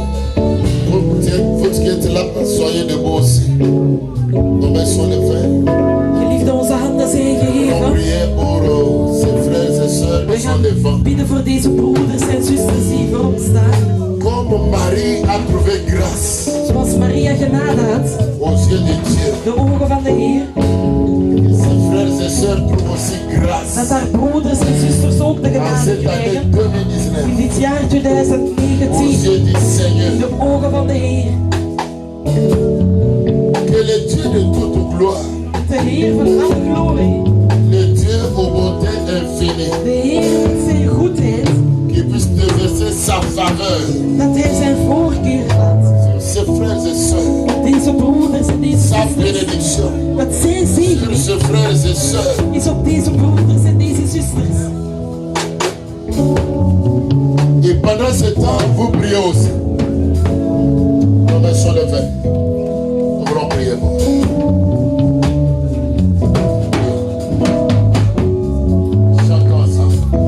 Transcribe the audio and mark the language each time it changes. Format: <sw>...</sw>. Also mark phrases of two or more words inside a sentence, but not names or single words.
<fr>Vous qui êtes là, soyez debout aussi. Nos mains sont levées.</fr> <nl>Geliefde, onze handen zijn</nl> <fr>On</fr> <nl>geheven.</nl> <fr>prie pour ces frères et sœurs</fr> <nl>We</nl> <fr>qui sont</fr> <nl>gaan</nl> <fr>devant.</fr> <nl>bidden voor deze broeders en zusters die voorop staan.</nl> <fr>Comme Marie a trouvé grâce</fr> <nl>Zoals Maria genade had,</nl> <fr>aux yeux de Dieu,</fr> <nl>de ogen van de Heer,</nl> <fr>ses frères et sœurs trouvent aussi grâce</fr> <nl>dat haar broeders en zusters ook de</nl> <fr>en</fr> <nl>genade</nl> <fr>cette année krijgen. 2019</fr> <nl>In dit jaar</nl> <fr>aux</fr> <nl>2019,</nl> <fr>yeux du Seigneur.</fr> <nl>in de ogen van de Heer.</nl> <fr>Que le Dieu de toute gloire,</fr> <nl>De Heer van alle glorie,</nl> <fr>le Dieu aux bontés infinies,</fr> <nl>de Heer met zijn goedheid,</nl> <fr>qui puisse déverser sa faveur</fr> <nl>dat Hij zijn voorkeur laat.</nl> <fr>sur ses frères et sœurs,</fr> <nl>Deze broeders en deze</nl> <fr>sa</fr> <nl>zusters,</nl> <fr>bénédiction</fr> <nl>dat zijn</nl> <fr>sur</fr> <nl>zegening</nl> <fr>ses frères et sœurs.</fr> <nl>is op deze broeders en deze zusters.</nl> <fr>Et pendant ce temps, vous priez aussi. Nos mains sont levées. Nous voulons prier pour vous. Chacun ensemble.</fr>